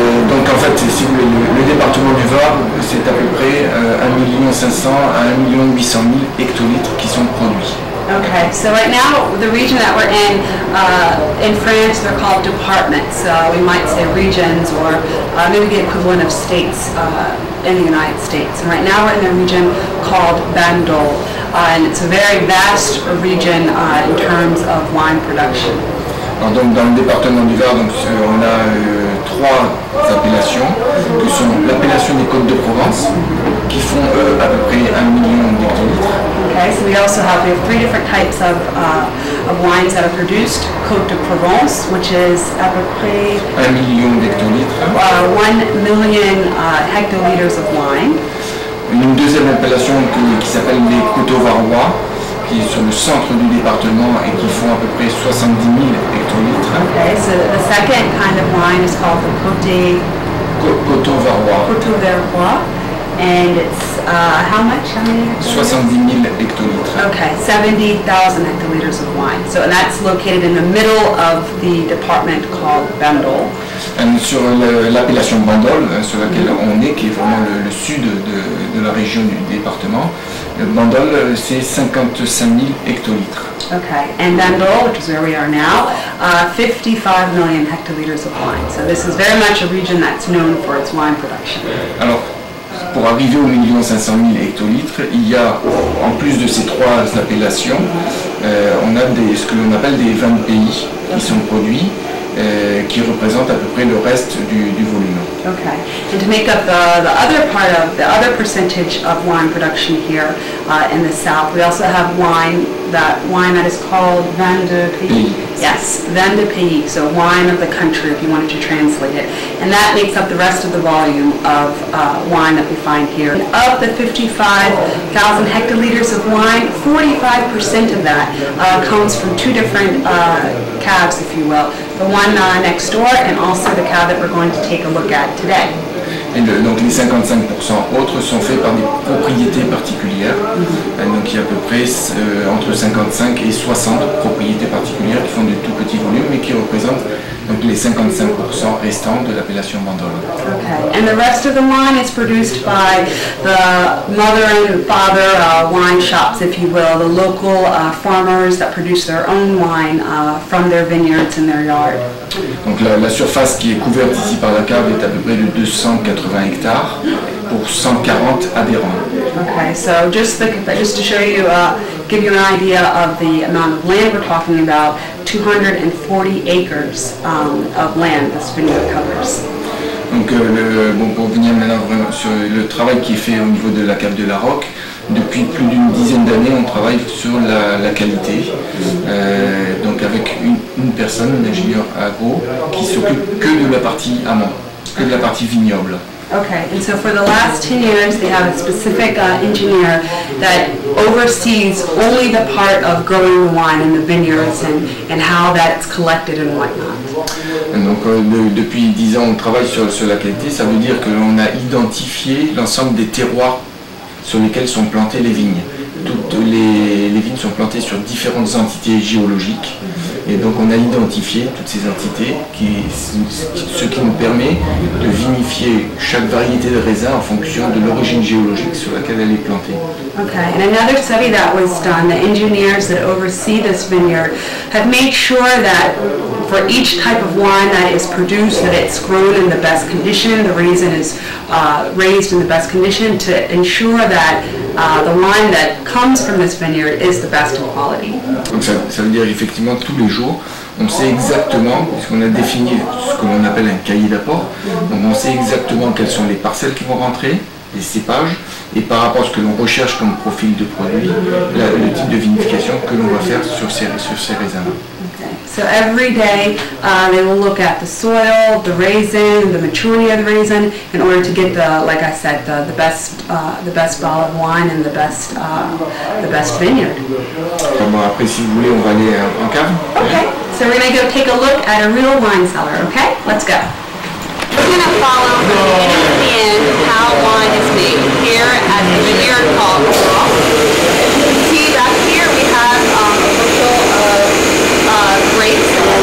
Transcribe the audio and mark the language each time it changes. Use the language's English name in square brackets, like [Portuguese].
[French] Donc en fait, si vous voulez, le département du Var, c'est à peu près 1 500 000 à 1 800 000 hectolitres qui sont produits. [English] Okay, so right now the region that we're in France, they're called departments. We might say regions, or maybe the equivalent of states in the United States. And right now we're in a region called Bandol, and it's a very vast region in terms of wine production. [French] Alors donc dans le département du Var, donc, on a 3 appellations, que sont l'appellation des Côtes de Provence, qui font à peu près 1 million d'hectolitres. [English] Okay, so we have 3 different types of wines that are produced. Côte de Provence, which is [French] à peu près 1 million d'hectolitres. [English] 1 million hectoliters of wine. [French] Une deuxième appellation qui s'appelle les Coteaux Varois, qui est sur le centre du département et qui font à peu près 70 000 hectolitres. [English] Okay, so the second kind of wine is called the [French] Coteaux Varois. [English] Coteaux Varois, and it's how much? How many hectoliters? [French] 70 000 hectolitres. [English] Okay, 70,000 hectoliters of wine. So and that's located in the middle of the department called Bandol. [French] Sur l'appellation Bandol, sur laquelle on est, qui est vraiment le sud de la région du département, Bandol, c'est 55 000 hectolitres. [English] Okay, and Bandol, which is where we are now, 55 million hectoliters of wine. So this is very much a region that's known for its wine production. [French] Alors, pour arriver aux 1 500 000 hectolitres, il y a, en plus de ces 3 appellations, on a ce que l'on appelle des vins de pays qui sont produits, qui représentent à peu près le reste du volume. [English] Okay, and to make up the other percentage of wine production here in the south, we also have wine that is called vin de pays. Yes, vin de pays, so wine of the country, if you wanted to translate it, and that makes up the rest of the volume of wine that we find here. And of the 55,000 hectoliters of wine, 45% of that comes from 2 different caves, if you will. The one next door, and also the cave that we're going to take a look at today. [French] Et donc les 55% autres sont faits par des propriétés particulières. Donc il y a à peu près entre 55 et 60 propriétés particulières qui font de tout petits volumes, mais qui représentent donc les 55% restants de l'appellation Bandol. [English] Okay, and the rest of the wine is produced by the mother and father wine shops, if you will, the local farmers that produce their own wine from their vineyards in their yard. [French] Donc la surface qui est couverte ici par la cave est à peu près de 280 hectares pour 140 adhérents. [English] Okay, so just to show you, give you an idea of the amount of land we're talking about, 240 acres of land this vineyard covers. [French] Donc pour venir maintenant vraiment sur le travail qui est fait au niveau de la cave de la Roque, depuis plus d'une dizaine d'années on travaille sur la qualité, donc avec une personne, un ingénieur agro, qui s'occupe que de la partie amont, que de la partie vignoble. [English] Okay, and so for the last 10 years, they have a specific engineer that oversees only the part of growing the wine in the vineyards and how that's collected and whatnot. [French] Donc depuis 10 ans, on travaille sur la qualité. Ça veut dire qu'on a identifié l'ensemble des terroirs sur lesquels sont plantées les vignes. Toutes les vignes sont plantées sur différentes entités géologiques. Et donc on a identifié toutes ces entités, ce qui nous permet de vinifier chaque variété de raisin en fonction de l'origine géologique sur laquelle elle est plantée. [English] Okay, and another study that was done, the engineers that oversee this vineyard have made sure that for each type of wine that is produced, that it's grown in the best condition, the raisin is raised in the best condition to ensure that the wine that comes from this vineyard is the best in quality. [French] Donc ça veut dire effectivement tous les jours, on sait exactement, puisqu'on a défini ce que l'on appelle un cahier d'apport, donc on sait exactement quelles sont les parcelles qui vont rentrer, les cépages, et par rapport à ce que l'on recherche comme profil de produit, le type de vinification que l'on va faire sur ces raisins. [English] Okay. So every day they will look at the soil, the raisin, the maturity of the raisin, in order to get the, like I said, the best bottle of wine and the best vineyard. [French] Bon, après, si vous voulez, on va aller en cave. [English] Okay. So we're going to go take a look at a real wine cellar. Okay, let's go. We're going to follow from the beginning to the end how wine is made here at the vineyard called Loretto. You can see back here we have a bushel of grapes.